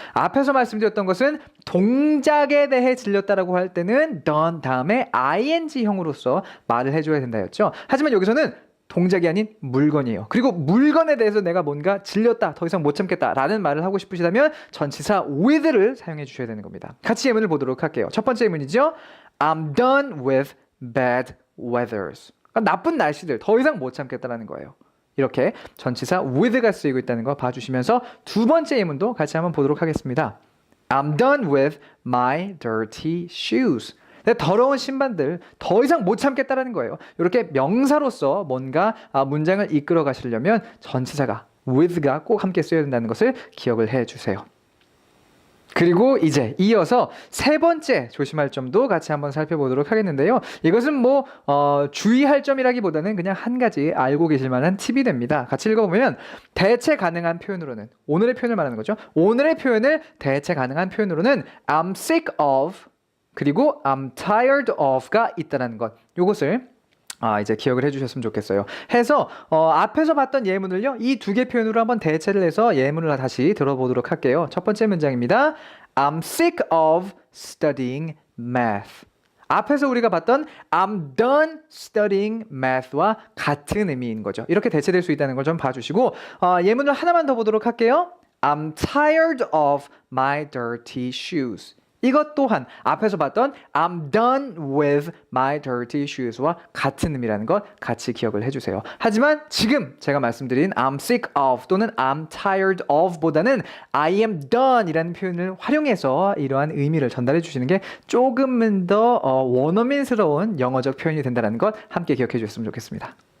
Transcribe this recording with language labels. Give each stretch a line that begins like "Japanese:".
Korean: 앞에서 말씀드렸던 것은 동작에 대해 질렸다라고 할 때는 done 다음에 ing형으로서 말을 해줘야 된다였죠. 하지만 여기서는 동작이 아닌 물건이에요. 그리고 물건에 대해서 내가 뭔가 질렸다, 더 이상 못 참겠다라는 말을 하고 싶으시다면 전치사 with를 사용해 주셔야 되는 겁니다. 같이 예문을 보도록 할게요. 첫 번째 예문이죠.
English: I'm done with bad weathers.
Korean: 그러니까 나쁜 날씨들 더 이상 못 참겠다라는 거예요. 이렇게 전치사 with가 쓰이고 있다는 거 봐주시면서 두 번째 예문도 같이 한번 보도록 하겠습니다.
English: I'm done with my dirty shoes.
Korean: 내 더러운 신발들 더 이상 못 참겠다라는 거예요. 이렇게 명사로서 뭔가 문장을 이끌어 가시려면 전치사가 with가 꼭 함께 쓰여야 된다는 것을 기억을 해 주세요. 그리고 이제 이어서 세 번째 조심할 점도 같이 한번 살펴보도록 하겠는데요. 이것은 뭐 주의할 점이라기보다는 그냥 한 가지 알고 계실 만한 팁이 됩니다. 같이 읽어보면 대체 가능한 표현으로는 오늘의 표현을 말하는 거죠. 오늘의 표현을 대체 가능한 표현으로는
English: I'm sick of
Korean: 그리고
English: I'm tired of
Korean: 가 있다는 것. 요것을 이제 기억을 해주셨으면 좋겠어요. 해서 앞에서 봤던 예문을요, 이 두 개 표현으로 한번 대체를 해서 예문을 다시 들어보도록 할게요. 첫 번째 문장입니다.
English: I'm sick of studying math.
Korean: 앞에서 우리가 봤던
English: I'm done studying math
Korean: 와 같은 의미인 거죠. 이렇게 대체될 수 있다는 걸 좀 봐주시고 예문을 하나만 더 보도록 할게요.
English: I'm tired of my dirty shoes.
Korean: 이것 또한 앞에서 봤던
English: I'm done with my dirty shoes
Korean: 와 같은 의미라는 것 같이 기억을 해주세요. 하지만 지금 제가 말씀드린
English: I'm sick of
Korean: 또는
English: I'm tired of
Korean: 보다는
English: I am done
Korean: 이라는 표현을 활용해서 이러한 의미를 전달해 주시는 게 조금은 더 원어민스러운 영어적 표현이 된다는 것 함께 기억해 주셨으면 좋겠습니다.